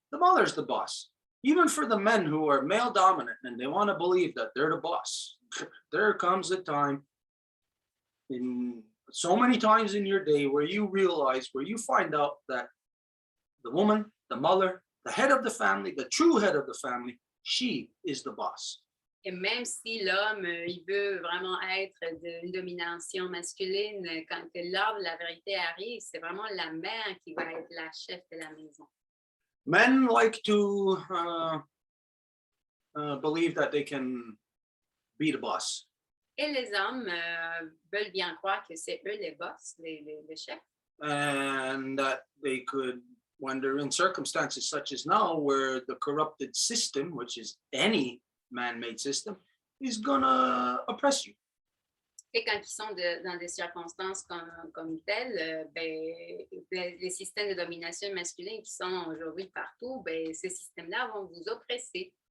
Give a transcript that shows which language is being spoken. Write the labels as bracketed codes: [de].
[en] The mother's the boss. Even for the men who are male dominant and they want to believe that they're the boss, there comes a time in so many times in your day where you realize, where you find out that the woman, the mother, the head of the family, the true head of the family, she is the boss. [fr] Et même si l'homme, il veut vraiment être d'une domination masculine, quand l'heure de la vérité arrive, c'est vraiment la mère qui va être la chef de la maison. [en] Men like to believe that they can be the boss. [fr] Et les hommes veulent bien croire que c'est eux les boss, les chefs. [en] And that they could, when they're in circumstances such as now, where the corrupted system, which is any man-made system is gonna oppress you. [fr] Et quand ils sont dans des circonstances comme telles, les systèmes de domination masculine qui sont aujourd'hui partout, ces systèmes-là vont vous oppresser.